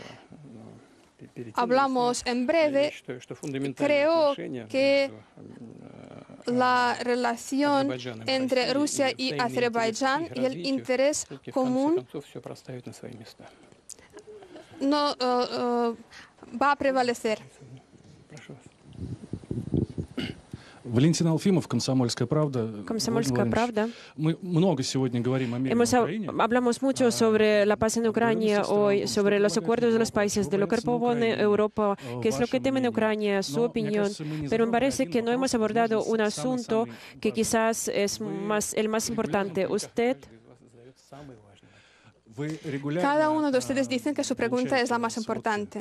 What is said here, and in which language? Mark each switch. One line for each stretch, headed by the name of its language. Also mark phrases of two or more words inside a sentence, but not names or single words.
Spanish: Hablamos en breve. Creo que la relación entre Rusia y Azerbaiyán y el interés común no va a prevalecer.
Russian: Валентин Алфимов, «Комсомольская правда». «Комсомольская правда». Мы много сегодня говорим о мире в Украине.
Spanish: Hablamos mucho sobre la paz en Ucrania hoy, sobre los acuerdos de los países, de lo que propone Europa, qué es lo que teme en Ucrania, su opinión. Pero me parece que no hemos abordado un asunto que quizás es el más importante. Usted... Cada uno de ustedes dice que su pregunta es la más importante.